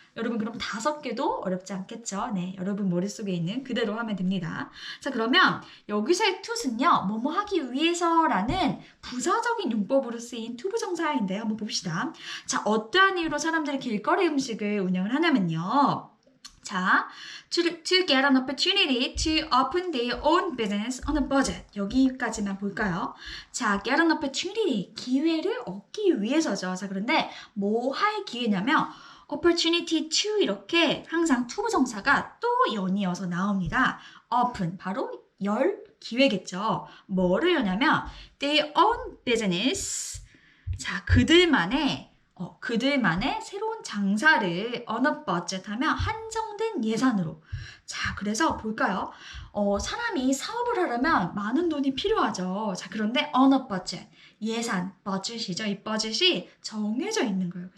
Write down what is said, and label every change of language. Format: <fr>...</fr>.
<ko>여러분 그럼 5개도 어렵지 않겠죠? 네, 여러분 머릿속에 있는 그대로 하면 됩니다. 자, 그러면 여기서의 to는요, 뭐뭐 하기 위해서라는 부사적인 용법으로 쓰인 투부정사인데요. 한번 봅시다. 자, 어떠한 이유로 사람들이 길거리 음식을 운영을 하냐면요.</ko> <en>자, to get an opportunity to open their own business on a budget.</en> <ko>여기까지만 볼까요? 자,</ko> <en>get an opportunity,</en> <ko>기회를 얻기 위해서죠. 자, 그런데 뭐 할 기회냐면</ko> <en>opportunity to</en> <ko>이렇게 항상 투부정사가 또 연이어서 나옵니다. open, 바로 열 기회겠죠. 뭐를 여냐면</ko> <en>their own business.</en> <ko>자, 그들만의 새로운 장사를</ko> <en>on a budget</en> <ko>하면 한정된 예산으로. 자, 그래서 볼까요? 사람이 사업을 하려면 많은 돈이 필요하죠. 자, 그런데</ko> <en>on a budget,</en> <ko>예산, budget이죠. 이 budget이 정해져 있는 거예요.</ko>